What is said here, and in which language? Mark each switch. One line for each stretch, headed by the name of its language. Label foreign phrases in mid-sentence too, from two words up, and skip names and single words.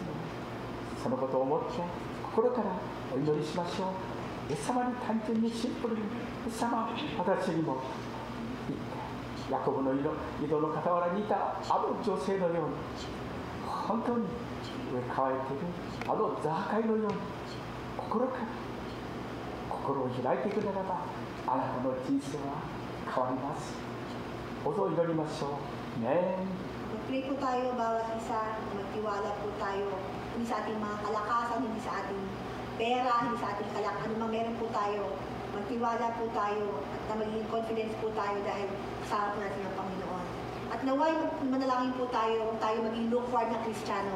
Japanese: そのことを思って心からお祈りしましょう。イエス様に単純にシンプルに、イエス様、私にも言ってヤコブの井戸の傍らにいたあの女性のように、本当に植え替えているあのザーカイのように、心を開いていくならば、あなたの人生は変わります。どうぞ祈りましょう。ね。
Filipino: Mag-pray po tayo bawat isa, magtiwala po tayo, hindi sa ating mga kalakasan, hindi sa ating pera, hindi sa ating ano mang meron po tayo. Magtiwala po tayo at na magiging confidence po tayo dahil kasama po natin ang Panginoon. At naway manalangin po tayo, huwag tayo maging lukewarm na Kristiyano.